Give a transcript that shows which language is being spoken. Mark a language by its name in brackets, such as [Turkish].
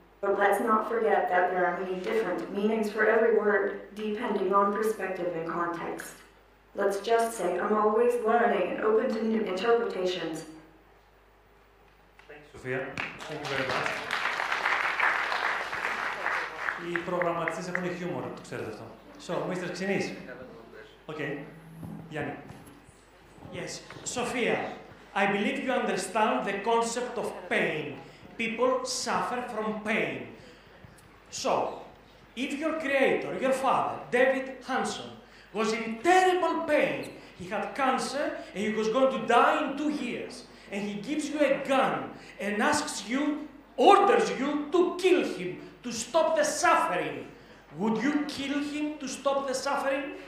[English] But let's not forget that there are many different meanings for every word, depending on perspective and context. Let's just say I'm always learning and open to new interpretations. Sophia, thank you very much. [Greek] Οι προγραμματιστές έχουν χιούμορ, το ξέρετε αυτό. [English] So, Mr. Xinis. Okay. Yanni. Yes. Sophia, I believe you understand the concept of pain. People suffer from pain. So, if your creator, your father, David Hanson, was in terrible pain, he had cancer and he was going to die in 2 years, and he gives you a gun and asks you, orders you to kill him, to stop the suffering, would you kill him to stop the suffering?